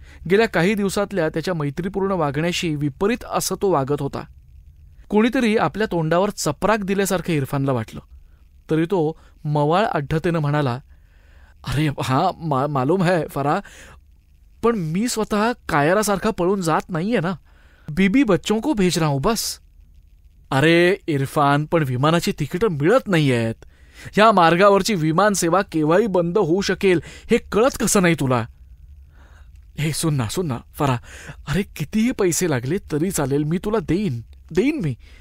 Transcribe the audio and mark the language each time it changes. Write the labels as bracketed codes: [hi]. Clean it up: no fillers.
[mr] गेल्या काही दिवसातल्या त्याच्या मैत्रीपूर्ण वागण्याशी विपरीत असं तो वागत होता. कोणीतरी आपल्या तोंडावर चपराक दिल्यासारखं इरफानला वाटलं. तरी तो मवाळ अड्ढतेनं म्हणाला, [hi] अरे हा मालूम है [mr] फराह, पण मी स्वतः कायरासारखा पळून जात नाहीये ना. [hi] बीबी बच्चों को भेज रहा हूं बस. [mr] अरे इरफान, पण विमानाची तिकीटं मिळत नाहीयेत. ह्या मार्गावरची विमानसेवा केव्हाही बंद होऊ शकेल हे कळत कसं नाही तुला? हे [hi] सुन ना [mr] फराह, अरे कितीही पैसे लागले तरी चालेल, मी तुला देईन मी.